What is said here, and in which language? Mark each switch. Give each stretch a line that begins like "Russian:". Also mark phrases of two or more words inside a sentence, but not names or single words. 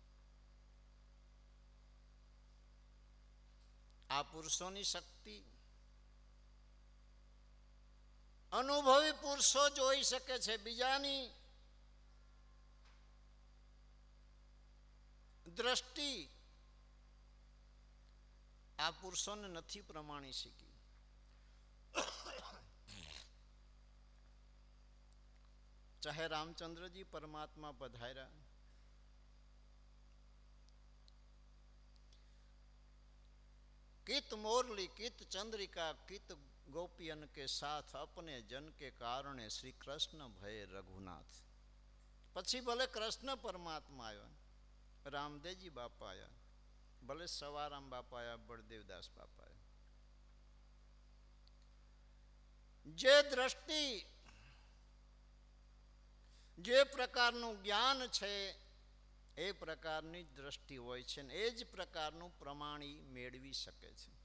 Gujarati: આ પુરુષોની શક્તિ અનુભવી પુરુષો જોઈ શકે છે, બીજાની દ્રષ્ટિ આ પુરુષોને નથી પ્રમાણી શકી. ચાહે રામચંદ્રજી પરમાત્મા પધાર્યા,
Hindi: कित मोरली कित चंद्रिका कित गोपियन के साथ अपने जन के कारणे श्री कृष्ण भय रघुनाथ.
Gujarati: પછી ભલે કૃષ્ણ પરમાત્મા આવ્યા, રામદેવજી બાપા આવ્યા, ભલે સવારામ બાપા આવ્યા, બળદેવદાસ બાપા આવ્યા, જે દ્રષ્ટિ, જે પ્રકારનું જ્ઞાન છે એ પ્રકારની દ્રષ્ટિ હોય છે ને એ જ પ્રકારનું પ્રમાણ મેળવી શકે છે.